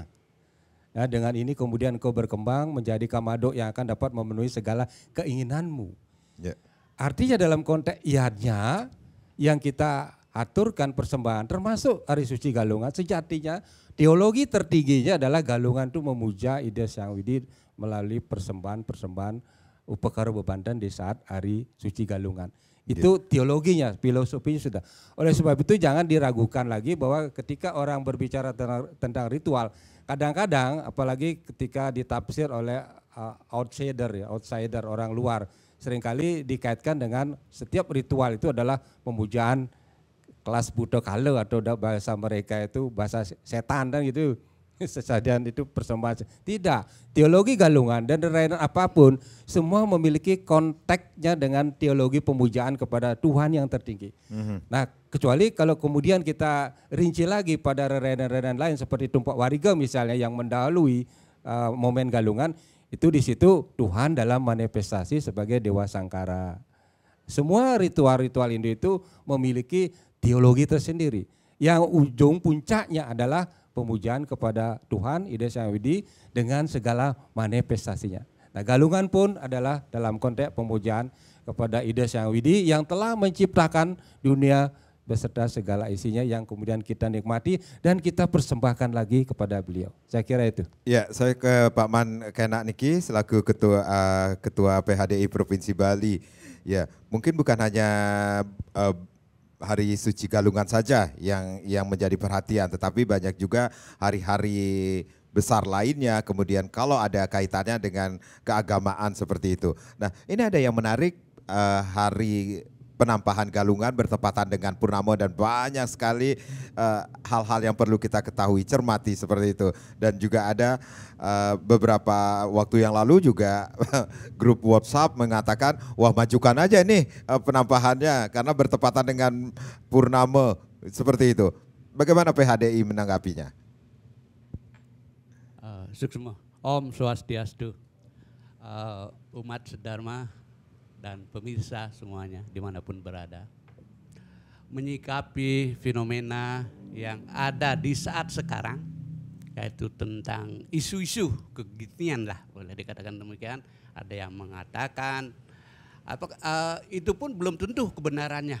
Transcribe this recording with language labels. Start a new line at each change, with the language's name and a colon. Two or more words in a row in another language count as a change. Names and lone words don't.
Indonesian: Ya, dengan ini kemudian kau berkembang menjadi kamadok yang akan dapat memenuhi segala keinginanmu. Ya. Artinya dalam konteks yadnya yang kita aturkan persembahan termasuk Hari Suci Galungan, sejatinya teologi tertingginya adalah Galungan itu memuja Ida Hyang Widi melalui persembahan upakara bebandan di saat Hari Suci Galungan. Itu teologinya, filosofinya sudah. Oleh sebab itu jangan diragukan lagi bahwa ketika orang berbicara tentang ritual, kadang-kadang apalagi ketika ditafsir oleh outsider orang luar, seringkali dikaitkan dengan setiap ritual itu adalah pemujaan kelas Buddha Kala atau bahasa mereka itu bahasa setan dan gitu. Sesajian itu persembahan. Tidak, teologi Galungan dan rainan apapun semua memiliki konteksnya dengan teologi pemujaan kepada Tuhan yang tertinggi. Nah, kecuali kalau kemudian kita rinci lagi pada rainan-rainan lain seperti tumpak wariga misalnya yang mendahului momen Galungan, itu di situ Tuhan dalam manifestasi sebagai Dewa Sangkara. Semua ritual-ritual Hindu itu memiliki teologi tersendiri. Yang ujung puncaknya adalah pemujaan kepada Tuhan Ida Hyang Widi dengan segala manifestasinya. Nah, Galungan pun adalah dalam konteks pemujaan kepada Ida Hyang Widi yang telah menciptakan dunia beserta segala isinya yang kemudian kita nikmati dan kita persembahkan lagi kepada beliau. Saya kira itu. Ya, saya ke Pak Man Kenak Niki selaku Ketua PHDI Provinsi Bali. Ya, mungkin bukan hanya Hari Suci Galungan saja yang menjadi perhatian, tetapi banyak juga hari-hari besar lainnya, kemudian kalau ada kaitannya dengan keagamaan seperti itu. Nah, ini ada yang menarik, hari penampahan Galungan bertepatan dengan Purnama dan banyak sekali hal-hal yang perlu kita ketahui, cermati seperti itu. Dan juga ada beberapa waktu yang lalu juga grup WhatsApp mengatakan, wah majukan aja nih penampahannya karena bertepatan dengan Purnama seperti itu. Bagaimana PHDI menanggapinya? Suksma, Om Swastiastu, umat sedharma dan pemirsa semuanya dimanapun berada. Menyikapi fenomena yang ada di saat sekarang, yaitu tentang isu-isu keginian lah, boleh dikatakan demikian. Ada yang mengatakan, itu pun belum tentu kebenarannya.